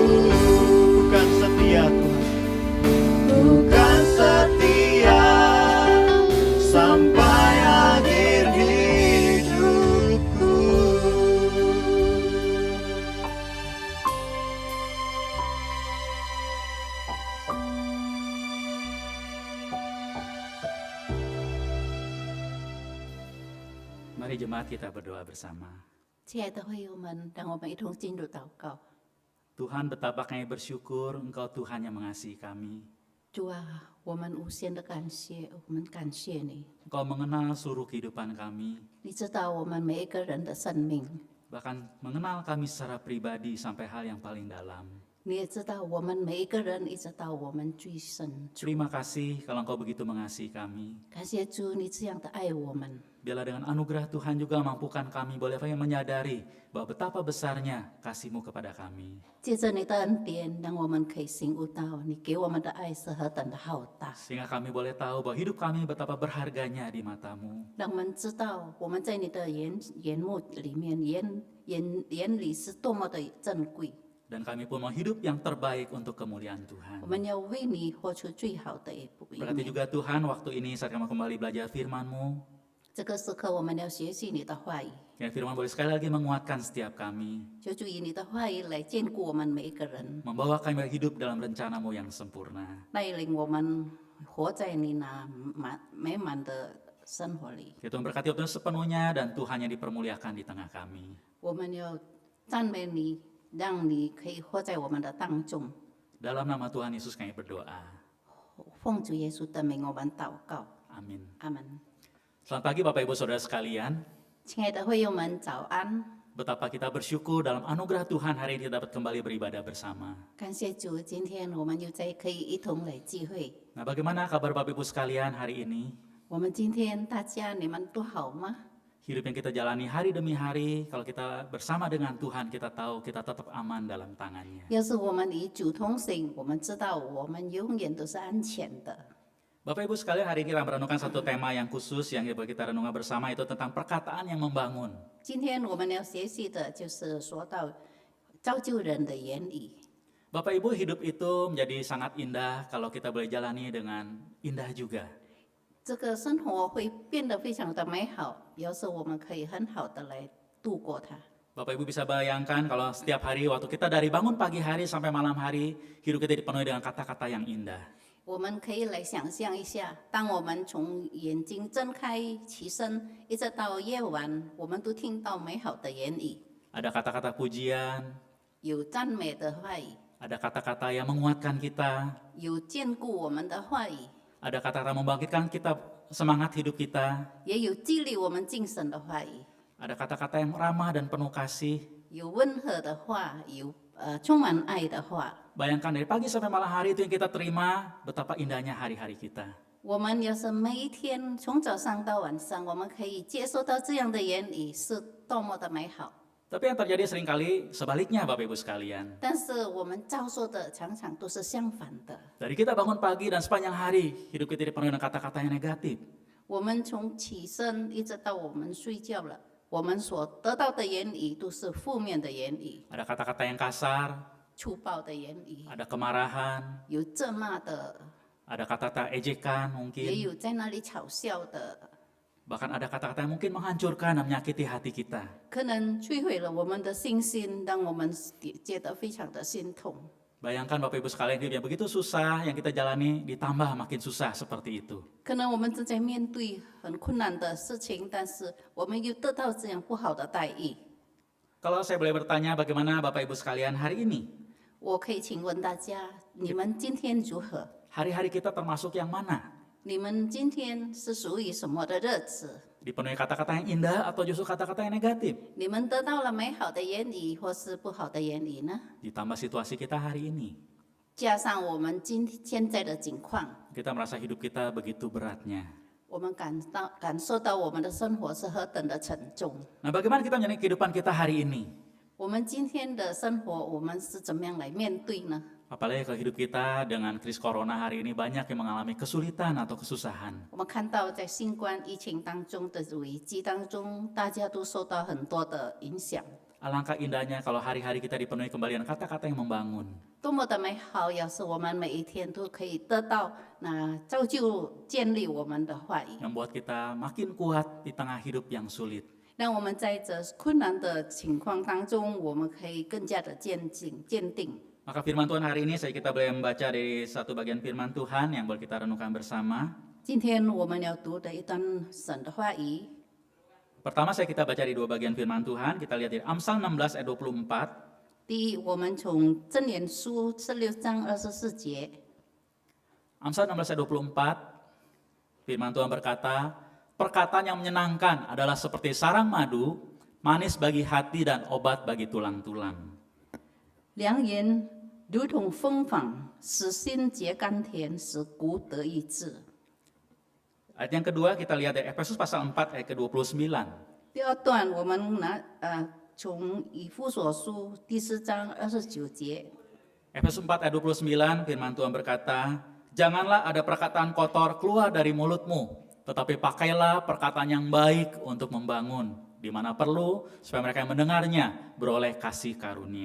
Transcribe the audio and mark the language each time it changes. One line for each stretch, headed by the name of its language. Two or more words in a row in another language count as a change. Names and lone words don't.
Indonesian: Bukan setia Tuhan, bukan setia sampai akhir hidupku. Mari jemaat kita berdoa bersama.
Chinese: 亲爱的会友们，让我们一同进入祷告。
Indonesian: Tuhan, betapa kami bersyukur Engkau Tuhan yang mengasihi kami.
Chinese: 主啊，我们无限的感谢，我们感谢你。
Indonesian: Engkau mengenal seluruh kehidupan kami,
Chinese: 你知道我们每一个人的生命，
Indonesian: bahkan mengenal kami secara pribadi sampai hal yang paling dalam.
Chinese: 你也知道我们每一个人，一直到我们最深。
Indonesian: Terima kasih kalau Engkau begitu mengasihi kami.
Chinese: 感谢主，你这样的爱我们。
Indonesian: Biarlah dengan anugerah Tuhan juga mampukan kami boleh menyadari bahwa betapa besarnya kasih-Mu kepada kami.
Chinese: 借着你的恩典，让我们可以醒悟到你给我们的爱是何等的浩大，
Indonesian: Sehingga kami boleh tahu bahwa hidup kami betapa berharganya di mata-Mu.
Chinese: 让我们知道我们在你的眼目里面，眼里是多么的珍贵。
Indonesian: Dan kami pun mau hidup yang terbaik untuk kemuliaan Tuhan.
Chinese: 我们要为你活出最好的一面。
Indonesian: Berkati juga Tuhan waktu ini saat kami kembali belajar firman-Mu.
Chinese: 这个时刻，我们要学习你的话语，
Indonesian: Ya firman boleh sekali lagi menguatkan setiap kami.
Chinese: 求主以你的话语来坚固我们每一个人，
Indonesian: Membawa kami hidup dalam rencana-Mu yang sempurna.
Chinese: 带领我们活在你那美满的生活里。
Indonesian: Ya Tuhan berkati waktu ini sepenuhnya dan Tuhan yang dipermuliakan di tengah kami.
Chinese: 我们要赞美你，让你可以活在我们的当中。
Indonesian: Dalam nama Tuhan Yesus kami berdoa.
Chinese: 奉主耶稣的名，我们祷告，
Indonesian: Amin.
Chinese: 阿门。
Indonesian: Selamat pagi Bapak Ibu Saudara sekalian.
Chinese: 亲爱的会友们，早安！
Indonesian: Betapa kita bersyukur dalam anugerah Tuhan hari ini kita dapat kembali beribadah bersama.
Chinese: 感谢主，今天我们又在可以一同来聚会。
Indonesian: Nah, bagaimana kabar Bapak Ibu sekalian hari ini?
Chinese: 我们今天大家你们都好吗？
Indonesian: Hidup yang kita jalani hari demi hari, kalau kita bersama dengan Tuhan, kita tahu kita tetap aman dalam tangannya.
Chinese: 要是我们与主同行，我们知道我们永远都是安全的。
Indonesian: Bapak Ibu sekalian, hari ini kita merenungkan satu tema yang khusus yang kita renungkan bersama, itu tentang perkataan yang membangun.
Chinese: 今天我们要学习的就是说到造就人的言语。
Indonesian: Bapak Ibu, hidup itu menjadi sangat indah kalau kita boleh jalani dengan indah juga.
Chinese: 这个生活会变得非常的美好，要是我们可以很好的来度过它。
Indonesian: Bapak Ibu bisa bayangkan kalau setiap hari waktu kita dari bangun pagi hari sampai malam hari, hidup kita dipenuhi dengan kata-kata yang indah.
Chinese: 我们可以来想象一下，当我们从眼睛睁开起身，一直到夜晚，我们都听到美好的言语，
Indonesian: Ada kata-kata pujian,
Chinese: 有赞美的话语，
Indonesian: ada kata-kata yang menguatkan kita,
Chinese: 有坚固我们的话语，
Indonesian: ada kata-kata membangkitkan kita, semangat hidup kita,
Chinese: 也有激励我们精神的话语，
Indonesian: ada kata-kata yang ramah dan penuh kasih.
Chinese: 有温和的话，有充满爱的话。
Indonesian: Bayangkan dari pagi sampai malam hari itu yang kita terima, betapa indahnya hari-hari kita.
Chinese: 我们要是每一天从早上到晚上，我们可以接收到这样的言语，是多么的美好。
Indonesian: Tapi yang terjadi seringkali sebaliknya Bapak Ibu sekalian.
Chinese: 但是我们遭受的常常都是相反的。
Indonesian: Dari kita bangun pagi dan sepanjang hari, hidup kita dipenuhi dengan kata-kata yang negatif.
Chinese: 我们从起身一直到我们睡觉了，我们所得到的言语都是负面的言语，
Indonesian: Ada kata-kata yang kasar,
Chinese: 粗暴的言语，
Indonesian: ada kemarahan,
Chinese: 有责骂的，
Indonesian: ada kata-kata ejekan
Chinese: 也
Indonesian: mungkin.
Chinese: 有在那里嘲笑的，
Indonesian: Bahkan ada kata-kata yang mungkin menghancurkan dan menyakiti hati kita.
Chinese: 可能摧毁了我们的信心，让我们觉得非常的心痛。
Indonesian: Bayangkan Bapak Ibu sekalian, hidup yang begitu susah yang kita jalani ditambah makin susah seperti itu.
Chinese: 可能我们正在面对很困难的事情，但是我们又得到这样不好的待遇。
Indonesian: Kalau saya boleh bertanya, bagaimana Bapak Ibu sekalian hari ini?
Chinese: 我可以请问大家，你们今天如何？
Indonesian: Hari-hari kita termasuk yang mana?
Chinese: 你们今天是属于什么的日子？
Indonesian: Dipenuhi kata-kata yang indah atau justru kata-kata yang negatif?
Chinese: 你们得到了美好的言语，或是不好的言语呢？
Indonesian: Ditambah situasi kita hari ini.
Chinese: 加上我们现在的境况，
Indonesian: Kita merasa hidup kita begitu beratnya.
Chinese: 我们感受到我们的生活是何等的沉重。
Indonesian: Nah, bagaimana kita menjalani kehidupan kita hari ini?
Chinese: 我们今天的生活，我们是怎么样来面对呢？
Indonesian: Apalagi kalau hidup kita dengan krisis corona hari ini banyak yang mengalami kesulitan atau kesusahan.
Chinese: 我们看到在新冠疫情当中的危机当中，大家都受到很多的影响。
Indonesian: Alangkah indahnya kalau hari-hari kita dipenuhi kembali dengan kata-kata yang membangun.
Chinese: 多么的美好！要是我们每一天都可以得到那造就建立我们的话语，
Indonesian: Yang membuat kita makin kuat di tengah hidup yang sulit.
Chinese: 让我们在这困难的情况当中，我们可以更加的坚定。
Indonesian: Maka firman Tuhan hari ini kita boleh membaca dari satu bagian firman Tuhan yang boleh kita renungkan bersama.
Chinese: 今天我们要读的一段神的话语，
Indonesian: Pertama kita baca di dua bagian firman Tuhan. Kita lihat di Amsal 16 ayat 24.
Chinese: 第一，我们从箴言书16章24节，
Indonesian: Amsal 16 ayat 24. Firman Tuhan berkata, perkataan yang menyenangkan adalah seperti sarang madu, manis bagi hati dan obat bagi tulang-tulang.
Chinese: 良言如同蜂房，使心结甘甜，使骨得医治。
Indonesian: Ayat yang kedua kita lihat dari Efesus pasal 4 ayat ke-29.
Chinese: 第二段，我们从以弗所书第4章29节，
Indonesian: Efesus 4 ayat 29 firman Tuhan berkata, janganlah ada perkataan kotor keluar dari mulutmu, tetapi pakailah perkataan yang baik untuk membangun, di mana perlu, supaya mereka yang mendengarnya beroleh kasih karunia.